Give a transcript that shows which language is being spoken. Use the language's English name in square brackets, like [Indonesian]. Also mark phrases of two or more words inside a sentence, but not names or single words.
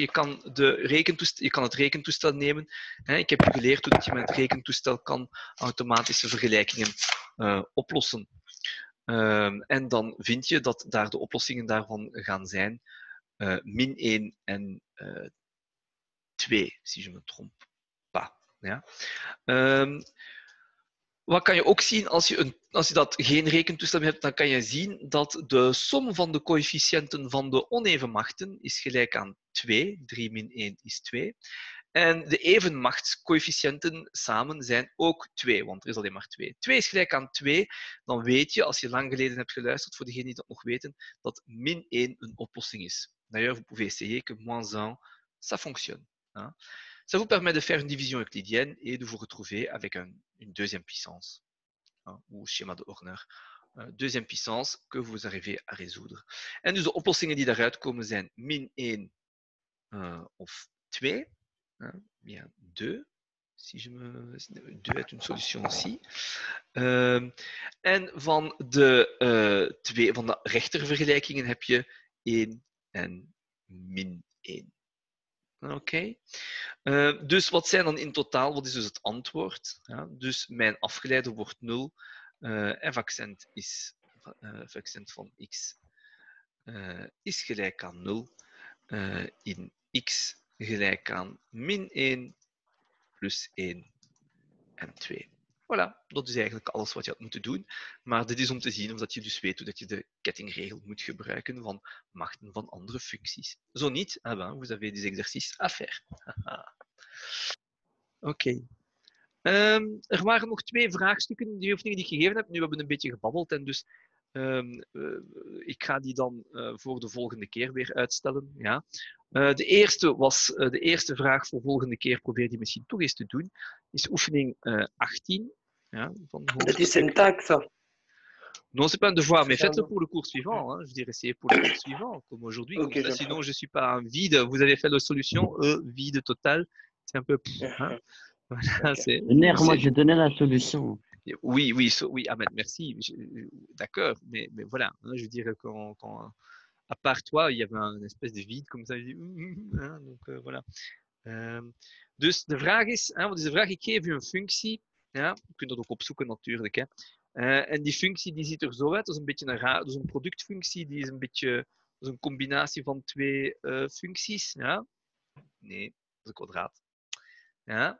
[Dutch] Je kan het rekentoestel nemen. Ik heb je geleerd hoe je met het rekentoestel kan automatische vergelijkingen oplossen. En dan vind je dat daar de oplossingen daarvan gaan zijn min 1 en 2, [French] si je me trompe pas. [Dutch] Ja. Wat kan je ook zien als je dat geen rekentoestel hebt, dan kan je zien dat de som van de coëfficiënten van de onevenmachten is gelijk aan 2. 3 min 1 is 2. En de evenmachtscoëfficiënten samen zijn ook 2, want er is alleen maar 2. 2 is gelijk aan 2, dan weet je, als je lang geleden hebt geluisterd, voor degenen die dat nog weten, dat min 1 een oplossing is. [French] D'ailleurs, vous pouvez essayer que moins 1, ça fonctionne. Hein. Ça vous permet de faire une division euclidienne et de vous retrouver avec une deuxième puissance, hein, ou schéma de Horner. Deuxième puissance que vous arrivez à résoudre. [Dutch] En dus de oplossingen die daaruit komen zijn min 1 of 2. [French] Hein, bien 2. Si je me... 2 est une solution aussi. [Dutch] En van de rechtervergelijkingen heb je 1 en min 1. Oké. Dus wat zijn dan in totaal? Wat is dus het antwoord? Ja, dus mijn afgeleide wordt 0. F-accent van x is gelijk aan 0. In x gelijk aan min 1 plus 1 en 2. Voilà, dat is eigenlijk alles wat je had moeten doen. Maar dit is om te zien of dat je dus weet hoe dat je de kettingregel moet gebruiken van machten van andere functies. Zo niet, [French] ah ben, vous avez des exercices à faire. [Dutch] Oké. Er waren nog 2 vraagstukken, die oefeningen die ik gegeven heb. Nu hebben we een beetje gebabbeld en dus ik ga die dan voor de volgende keer weer uitstellen. Ja. De eerste vraag voor volgende keer, probeer die misschien toch eens te doen, is oefening 18. Ja, van Dat is een taak, [French] ça. Non, c'est pas un devoir, mais C'est un faites-le devoir. pour le cours suivant. Hein. Je dirais, essayez pour le cours suivant, comme aujourd'hui. Ok, Comme ça, je sinon, prends. je suis pas un vide. Vous avez fait la solution, vide total. C'est un peu. Hein. Voilà, Ok. Munir, moi, c'est- j'ai donné la solution. Oui, oui, oui, Ahmed, merci. D'accord, mais voilà. Hein, je veux dire, à part toi, il y avait een espèce de vide, comme ça. Hein, donc, voilà. [Dutch] Dus de vraag is, hè, wat is de vraag? Ik geef u een functie. Ja, je kunt dat ook opzoeken natuurlijk. Hè. En die functie die ziet er zo uit. Dat is een beetje dat is een productfunctie. Die is een beetje, dat is een combinatie van 2 functies. Ja? Nee, dat is een kwadraat. Ja?